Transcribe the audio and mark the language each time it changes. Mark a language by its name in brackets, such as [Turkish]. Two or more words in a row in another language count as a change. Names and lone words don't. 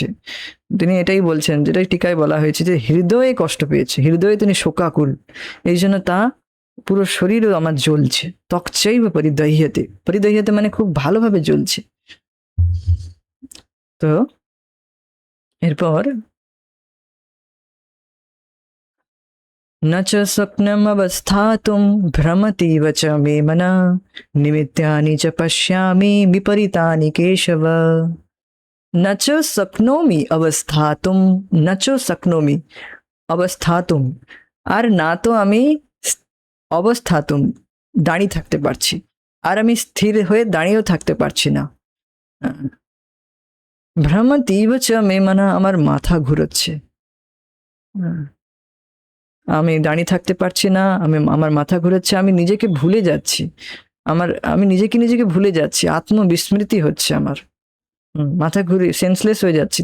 [Bangla] তিনি এটাই বলছেন, যেটাই টিকায় বলা হয়েছে, যে হৃদয়ে কষ্ট পেয়েছে, হৃদয়ে তিনি শোকাকুল, এই জন্য তা পুরো শরীরও আমার জ্বলছে। [Sanskrit] ত্বকচৈব পরিদহ্যতে, পরিদহ্যতে [Bangla] মানে খুব ভালোভাবে জ্বলছে। তো এরপর [Sanskrit] न च स्वप्नमवस्थातुं भ्रमतीव च मे मनः निमित्तानि च पश्यामि विपरीतानि केशव। न च शक्नोमि अवस्थातुं, न च शक्नोमि अवस्थातुं, [Bangla] আর না তো আমি অবস্থাতুম, দাঁড়িয়ে থাকতে পারছি, আর আমি স্থির হয়ে দাঁড়িয়েও থাকতে পারছি না। [Sanskrit] ভ্রমতীব চ মে মনঃ, [Bangla] আমার মাথা ঘুরোচ্ছে, আমি দাঁড়িয়ে থাকতে পারছি না, আমার মাথা ঘুরেছে, আমি নিজেকে ভুলে যাচ্ছি, আমি নিজেকে ভুলে যাচ্ছি, আত্মবিস্মৃতি হচ্ছে আমার, মাথা ঘুরে সেন্সলেস হয়ে যাচ্ছি।